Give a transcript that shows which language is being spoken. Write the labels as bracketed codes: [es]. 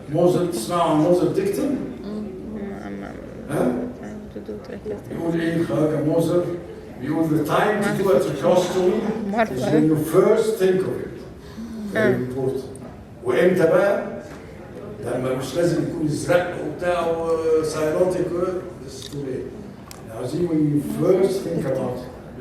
[ar] موزر، تسمعوا عن موزر ديكتم؟ ها؟ بيقول ايه خواجه موزر؟ بيقول [en] the time to do a tracheostomy is when you first think of it. Very important. [ar] وامتى بقى؟ لما مش لازم يكون ازرق وبتاع وسايروتيك [en] this is too late. [ar] عاوزين [en] when you first think about it.